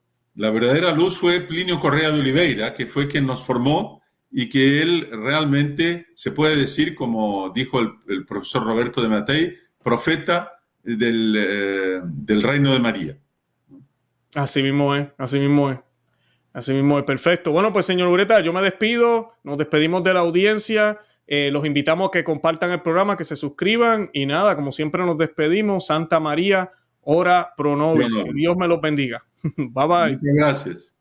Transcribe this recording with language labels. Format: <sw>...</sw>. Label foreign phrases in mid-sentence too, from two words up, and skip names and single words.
<es>La verdadera luz fue Plinio Correa de Oliveira, que fue quien nos formó y que él realmente, se puede decir, como dijo el profesor Roberto de Mattei, profeta del reino de María. Así mismo es, así mismo es. Así mismo es, perfecto. Bueno, pues señor Ureta, yo me despido, nos despedimos de la audiencia, los invitamos a que compartan el programa, que se suscriban y nada, como siempre nos despedimos.</es> <la>Santa María, ora pro nobis.</la> <es>Que Dios me los bendiga.</es> <en>Bye bye.</en> <es>Muchas gracias.</es>